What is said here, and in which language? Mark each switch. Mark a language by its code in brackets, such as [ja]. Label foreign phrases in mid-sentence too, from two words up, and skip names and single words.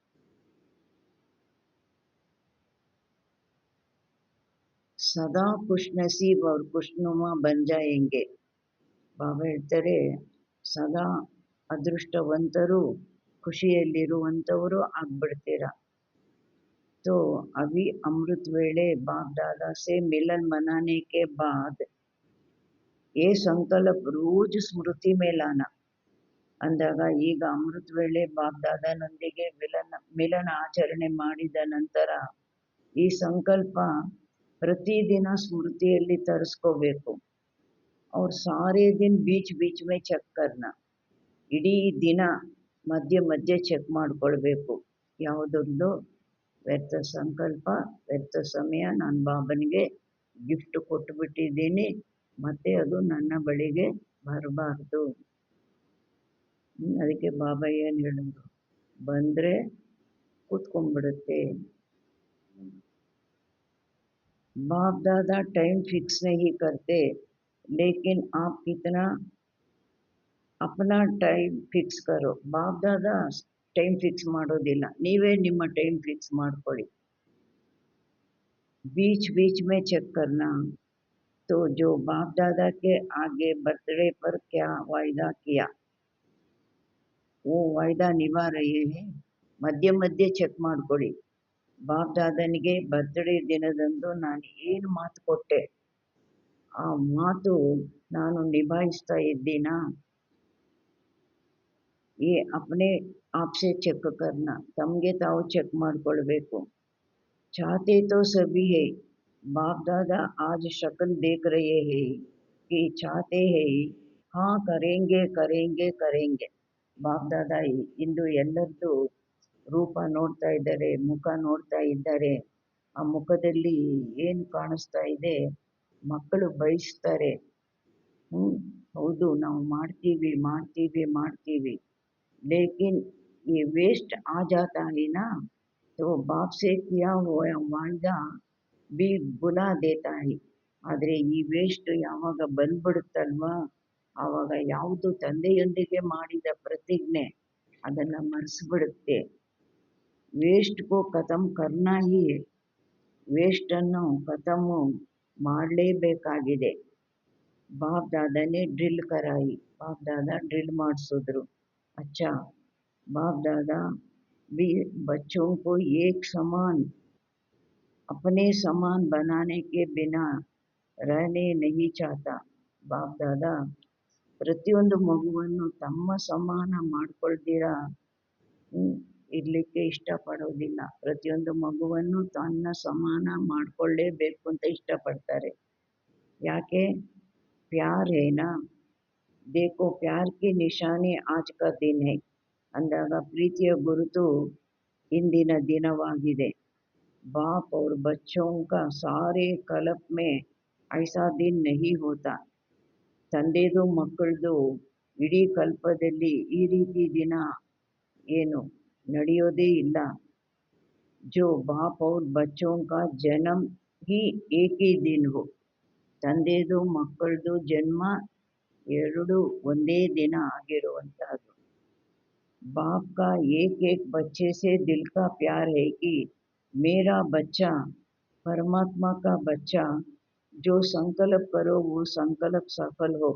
[hi] सदा खुश नसीब और खुशनुमा बन जाएंगे. [kn] ಬಾಬಾ ಹೇಳ್ತಾರೆ, ಸದಾ ಅದೃಷ್ಟವಂತರು ಖುಷಿಯಲ್ಲಿರುವಂಥವರು ಆಗ್ಬಿಡ್ತೀರ. [hi] तो अभी अमृत वेले बाप दादा से मिलन मनाने के बाद ये संकल्प रोज स्मृति में लाना [kn] ಅಂದಾಗ, ಈಗ ಅಮೃತ ವೇಳೆ ಬಾಪ್ ದಾದಾನೊಂದಿಗೆ ಮಿಲನ ಆಚರಣೆ ಮಾಡಿದ ನಂತರ ಈ ಸಂಕಲ್ಪ ಪ್ರತಿದಿನ ಸ್ಮೃತಿಯಲ್ಲಿ ತರಿಸ್ಕೋಬೇಕು. [hi] और सारे दिन बीच बीच में चेक करना, [kn] ಇಡೀ ದಿನ ಮಧ್ಯೆ ಮಧ್ಯೆ ಚೆಕ್ ಮಾಡ್ಕೊಳ್ಬೇಕು. ಯಾವುದೊಂದು ವ್ಯರ್ಥ ಸಂಕಲ್ಪ ವ್ಯರ್ಥ ಸಮಯ ನಾನು ಬಾಬನಿಗೆ ಗಿಫ್ಟ್ ಕೊಟ್ಟುಬಿಟ್ಟಿದ್ದೀನಿ, ಮತ್ತೆ ಅದು ನನ್ನ ಬಳಿಗೆ ಬರಬಾರ್ದು. ಅದಕ್ಕೆ ಬಾಬಾ ಏನು ಹೇಳಿದ್ರು, ಬಂದರೆ ಕೂತ್ಕೊಂಡ್ಬಿಡುತ್ತೆ. [hi] बाप दादा [en] time fix [hi] नहीं करते, लेकिन आप कितना अपना [en] time fix [hi] करो. [kn] ಬಾಪ್ ದಾದಾ [en] time fix [kn] ಮಾಡೋದಿಲ್ಲ, ನೀವೇ ನಿಮ್ಮ [en] time fix [kn] ಮಾಡ್ಕೊಳ್ಳಿ. [hi] बीच बीच में चेक करना. तो जो बाप दादा के आगे बर्थडे पर क्या वायदा किया वो वायदा निभा रहे हैं. [kn] ಮಧ್ಯೆ ಮಧ್ಯೆ ಚೆಕ್ ಮಾಡ್ಕೊಳ್ಳಿ. ಬಾಪ್ ದಾದನಿಗೆ ಬರ್ತ್ಡೇ ದಿನದಂದು ನಾನು ಏನು ಮಾತು ಕೊಟ್ಟೆ, ಆ ಮಾತು ನಾನು ನಿಭಾಯಿಸ್ತಾ ಇದ್ದೀನಾ. [hi] ಈ अपने आप से ಚೆಕ್ करना, [kn] ತಮಗೆ ತಾವು ಚೆಕ್ ಮಾಡ್ಕೊಳ್ಬೇಕು. [hi] चाहते तो सभी है, बाप दादा आज शक्ल देख रहे हैं कि चाहते हैं, हाँ करेंगे करेंगे करेंगे. [kn] ಬಾಪ್ ದಾದಾ ಇಂದು ಎಲ್ಲರದ್ದು ರೂಪ ನೋಡ್ತಾ ಇದ್ದಾರೆ, ಮುಖ ನೋಡ್ತಾ ಇದ್ದಾರೆ. ಆ ಮುಖದಲ್ಲಿ ಏನು ಕಾಣಿಸ್ತಾ ಇದೆ, ಮಕ್ಕಳು ಬಯಸ್ತಾರೆ, ಹೌದು ನಾವು ಮಾಡ್ತೀವಿ ಮಾಡ್ತೀವಿ ಮಾಡ್ತೀವಿ. [hi] लेकिन ये वेस्ट आ जाता है ना, तो बाप से किया हुआ वायदा भी बुला देता है. [kn] ಆದರೆ ಈ ವೇಸ್ಟ್ ಯಾವಾಗ ಬಂದ್ಬಿಡುತ್ತಲ್ವಾ, ಆವಾಗ ಯಾವುದು ತಂದೆಯೊಂದಿಗೆ ಮಾಡಿದ ಪ್ರತಿಜ್ಞೆ ಅದನ್ನು ಮರೆಸಿಬಿಡುತ್ತೆ. [hi] वेस्ट को खतम करना ही, [kn] ವೇಸ್ಟನ್ನು ಖತಮು ಮಾಡಲೇಬೇಕಾಗಿದೆ. [hi] बाप दादाने ड्रिल कराई, [kn] ಬಾಪ್ ದಾದಾ ಡ್ರಿಲ್ ಮಾಡಿಸಿದ್ರು. [hi] अच्छा, बाप दादा भी बच्चों को एक समान अपने समान बनाने के बिना रहने नहीं चाहता. [kn] ಬಾಪ್ ದಾದಾ ಪ್ರತಿಯೊಂದು ಮಗುವನ್ನು ತಮ್ಮ ಸಮಾನ ಮಾಡ್ಕೊಳ್ತೀರ ಇರಲಿಕ್ಕೆ ಇಷ್ಟಪಡೋದಿಲ್ಲ. ಪ್ರತಿಯೊಂದು ಮಗುವನ್ನು ತನ್ನ ಸಮಾನ ಮಾಡಿಕೊಳ್ಳೇಬೇಕು ಅಂತ ಇಷ್ಟಪಡ್ತಾರೆ. ಯಾಕೆ? ಪ್ಯಾರ್ ಏನಾ, [hi] देखो प्यार की निशानी आज का दिन है [kn] ಅಂದಾಗ ಪ್ರೀತಿಯ ಗುರುತು ಇಂದಿನ ದಿನವಾಗಿದೆ. [hi] बाप और बच्चों का सारे कल्प में ऐसा दिन नहीं होता. [kn] ತಂದೆದು ಮಕ್ಕಳದು ಇಡೀ ಕಲ್ಪದಲ್ಲಿ ಈ ರೀತಿ ದಿನ ಏನು ನಡೆಯೋದೇ ಇಲ್ಲ. [hi] जो बाप और बच्चों का जन्म ही एक ही दिन हो. [kn] ತಂದೆದು ಮಕ್ಕಳದು ಜನ್ಮ ಎರಡು ಒಂದೇ ದಿನ ಆಗಿರುವಂತಹದ್ದು. [hi] बाप का एक एक बच्चे से दिल का प्यार है कि मेरा बच्चा परमात्मा का बच्चा, जो संकल्प करो वो संकल्प सफल हो.